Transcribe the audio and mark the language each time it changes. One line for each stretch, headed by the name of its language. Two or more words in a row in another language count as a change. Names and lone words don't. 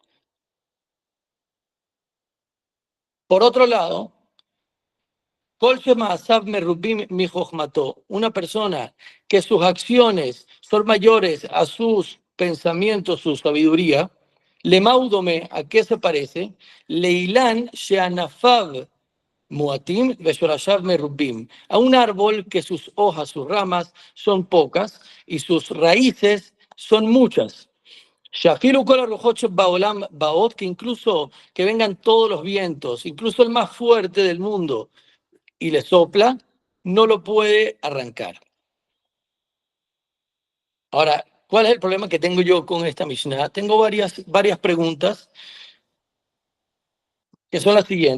Spanish: Por otro lado, una persona que sus acciones son mayores a sus pensamientos, su sabiduría,
Hebrew: למה דומה,
Spanish: ¿a qué se parece?
Hebrew: לאילן שענפיו מועטים ושרשיו מרובים,
Spanish: a un árbol que sus hojas, sus ramas son pocas y sus raíces son muchas.
Hebrew: שאפילו כל הרוחות שבעולם באות,
Spanish: que incluso que vengan todos los vientos, incluso el más fuerte del mundo, y le sopla, no lo puede arrancar. Ahora, ¿cuál es el problema que tengo yo con esta Mishnah? Tengo varias preguntas que son las siguientes.